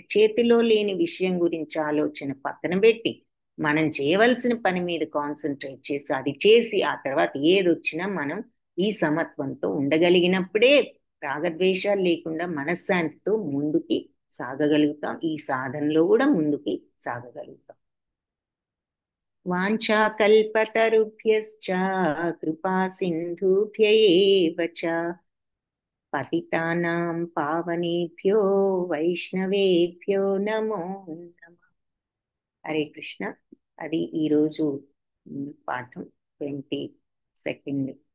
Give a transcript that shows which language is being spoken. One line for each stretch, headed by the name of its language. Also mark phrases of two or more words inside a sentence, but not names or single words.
Telugu: కాబట్టి చేతిలో లేని విషయం గురించి ఆలోచన పక్కన పెట్టి మనం చేయవలసిన పని మీద కాన్సన్ట్రేట్ చేసి అది చేసి ఆ తర్వాత ఏది వచ్చినా మనం ఈ సమత్వంతో ఉండగలిగినప్పుడే రాగద్వేషాలు లేకుండా మనశ్శాంతితో ముందుకి సాగగలుగుతాం. ఈ సాధనలో కూడా ముందుకి సాగగలుగుతాం.
Sanskrit: వాంఛాకల్పతరుభ్యశ్చ కృపా సింధుభ్య ఏవ చ పతితానాం పావనేభ్యో వైష్ణవేభ్యో నమో నమః.
Telugu: హరే కృష్ణ. అది ఈరోజు పాఠం 22nd